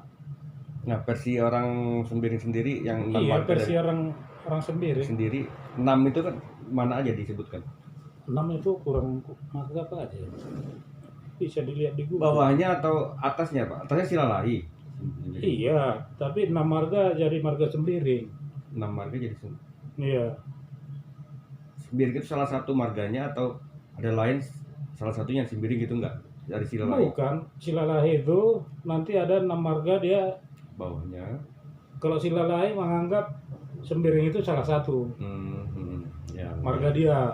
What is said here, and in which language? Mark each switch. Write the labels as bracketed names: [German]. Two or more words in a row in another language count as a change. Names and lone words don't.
[Indonesian] Nah, versi orang Sembiring sendiri yang 6 marga versi orang Sembiring sendiri 6 itu kan mana aja disebutkan? 6 itu kurang marga apa aja? Bisa dilihat di Google. Bawahnya atau atasnya Pak? Atasnya Silalahi. Iya, tapi 6 marga jadi Marga Sembiring. 6 marga jadi Sembiring. Iya. Sembiring itu salah satu marganya atau ada lain salah satunya Sembiring gitu enggak? Dari Silalahi? Bukan, Silalahi itu nanti ada 6 marga dia bawahnya. Kalau Silalahi menganggap Sembiring itu salah satu Ya, marga dia.